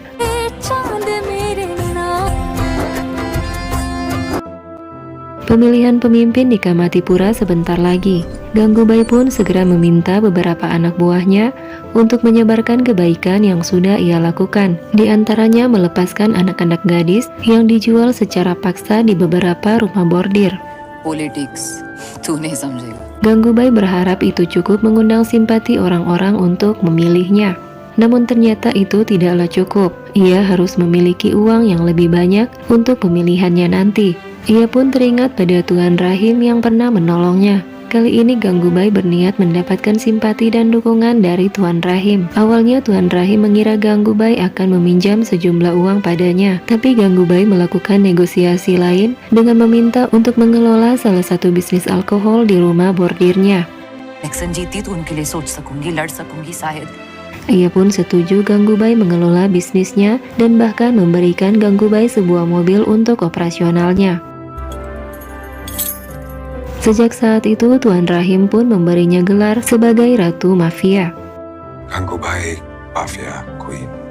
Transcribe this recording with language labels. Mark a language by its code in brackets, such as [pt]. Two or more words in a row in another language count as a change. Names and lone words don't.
[id] Pemilihan pemimpin di Kamatipura sebentar lagi. Ganggubai pun segera meminta beberapa anak buahnya untuk menyebarkan kebaikan yang sudah ia lakukan. Di antaranya melepaskan anak-anak gadis yang dijual secara paksa di beberapa rumah bordir. [hi] पॉलिटिक्स तू नहीं समझेगा [id] Ganggubai berharap itu cukup mengundang simpati orang-orang untuk memilihnya. Namun ternyata itu tidaklah cukup. Ia harus memiliki uang yang lebih banyak untuk pemilihannya nanti. Ia pun teringat pada Tuan Rahim yang pernah menolongnya. Kali ini Ganggubai berniat mendapatkan simpati dan dukungan dari Tuan Rahim. Awalnya Tuan Rahim mengira Ganggubai akan meminjam sejumlah uang padanya, tapi Ganggubai melakukan negosiasi lain dengan meminta untuk mengelola salah satu bisnis alkohol di rumah bordirnya. [hi] इलेक्शन जीती तो उनके लिए सोच सकूंगी, लड़ सकूंगी शायद. [id] Ia pun setuju Ganggubai mengelola bisnisnya dan bahkan memberikan Ganggubai sebuah mobil untuk operasionalnya. Sejak saat itu Tuan Rahim pun memberinya gelar sebagai Ratu Mafia. Ganggubai Mafia Queen.